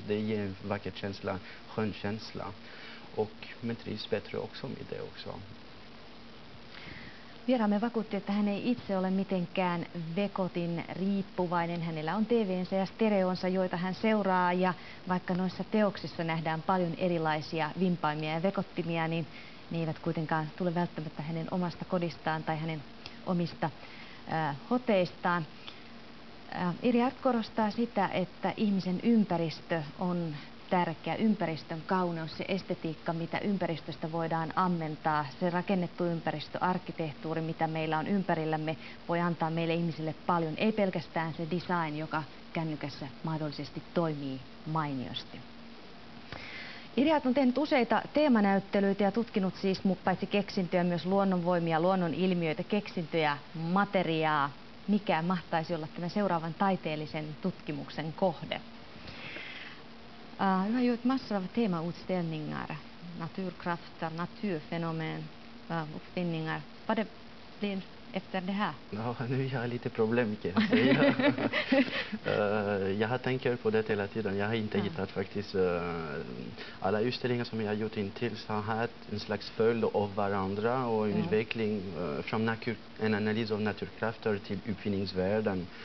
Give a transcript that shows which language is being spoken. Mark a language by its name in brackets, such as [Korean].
[Swedish] Det ger en vacker känsla, skön känsla. Och man trivs bättre också med det också. [Finnish] Vieraamme vakuutti, että hän ei itse ole mitenkään vekotin riippuvainen. Hänellä on TV:nsä ja stereonsa, joita hän seuraa, ja vaikka noissa teoksissa nähdään paljon erilaisia vimpaimia ja vekottimia, niin ne eivät kuitenkaan tule välttämättä hänen omasta kodistaan tai hänen omista hoteistaan. Iri Art korostaa sitä, että ihmisen ympäristö on tärkeä, ympäristön kauneus, se estetiikka, mitä ympäristöstä voidaan ammentaa, se rakennettu ympäristö, arkkitehtuuri, mitä meillä on ympärillämme, voi antaa meille ihmisille paljon, ei pelkästään se design, joka kännykässä mahdollisesti toimii mainiosti. Iri Art on tehnyt useita teemanäyttelyitä ja tutkinut siis paitsi keksintöjä, myös luonnonvoimia, luonnon ilmiöitä, keksintöjä, materiaa. Mikä mahtaisi olla tämän seuraavan taiteellisen tutkimuksen kohde? [Swedish] Du har gjort massor av temautställningar, naturkrafter, naturfenomen, uppfinningar. Vad blir efter det här? Ja, nu har jag lite problem kan jag säga. Jag har tänkt på det hela tiden. Jag har inte hittat faktiskt alla utställningar som jag har gjort intills har haft en slags följd av varandra och en utveckling från en analys av naturkrafter till uppfinningsvärlden.